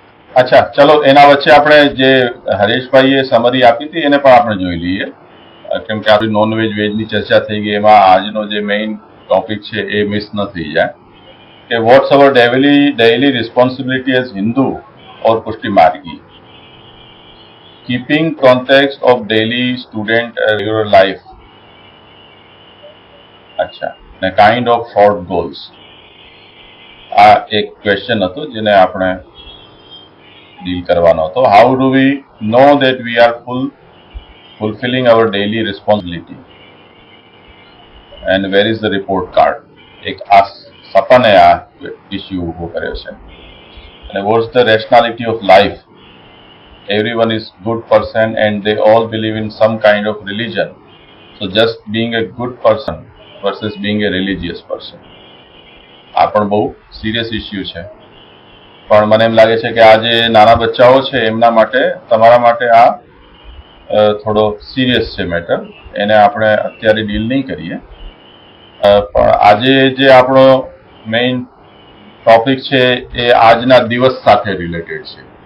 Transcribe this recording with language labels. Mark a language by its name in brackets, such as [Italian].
[Gujarati] અચ્છા, ચલો એના વચ્ચે આપણે જે હરેશભાઈએ સમરી આપી હતી એને પણ આપણે જોઈ લઈએ, કેમ કે આપણી નોનવેજ વેજની ચર્ચા થઈ ગઈ, એમાં આજનો જે મેઇન ટોપિક છે એ મિસ ન થઈ જાય કે [English] What's our daily responsibility as Hindu or Pushti Margi, keeping contact of daily student regular life. [Gujarati] અચ્છા, ને [English] Kind of short goals. [Gujarati] આ એક ક્વેશ્ચન હતો જેને આપણે ડીલ કરવાનો હતો. [English] How do we know that we are fulfilling our daily responsibility and where is the report card? [Gujarati] એક આ સપને આ ઇસ્યુ ઉભો કર્યો છે. [English] અને what's the rationality of life? Everyone is good person and they all believe in some kind of religion. So just being a good person versus being a religious person. [Gujarati] આ પણ બહુ સિરિયસ ઇસ્યુ છે, પણ મને એમ લાગે છે કે આ જે નાના બચ્ચાઓ છે એમના માટે, તમારા માટે આ થોડો સિરિયસ છે મેટર. એને આપણે અત્યારે ડીલ નહીં કરીએ, પણ આજે જે આપણો મેઇન ટોપિક છે એ આજના દિવસ સાથે રિલેટેડ છે.